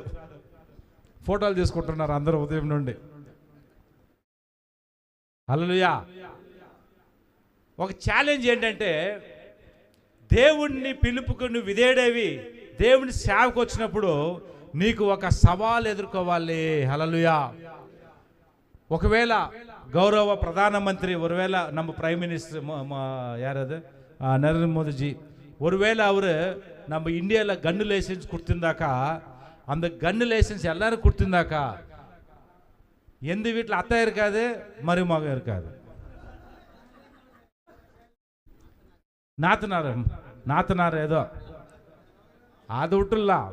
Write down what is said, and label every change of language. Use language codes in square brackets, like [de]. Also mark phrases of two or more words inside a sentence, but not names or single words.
[te] ఫోటోలు తీసుకుంటున్నారు అందరూ ఉదయం నుండి. హల్లెలూయా. ఒక ఛాలెంజ్ ఏంటంటే దేవుణ్ణి పిలుపుకు నువ్వు విధేయుడవి దేవుని సేవకు వచ్చినప్పుడు నీకు ఒక సవాల్ ఎదుర్కోవాలి. హల్లెలూయా. ఒకవేళ గౌరవ ప్రధానమంత్రి, [ta] ஒருவேள நம்ம [en] prime minister [ta] யார் அது, நரேந்திர மோடிஜி, ஒருவேளை அவர் நம்ம இந்தியாவில் [en] gun license [ta] கொடுத்திருந்தாக்கா, அந்த [en] gun license [ta] எல்லாரும் கொடுத்திருந்தாக்கா எந்த வீட்டில் அத்தை இருக்காது, மருமகன் இருக்காது, நாத்தனார் ஏதோ அதை விட்டுடலாம்.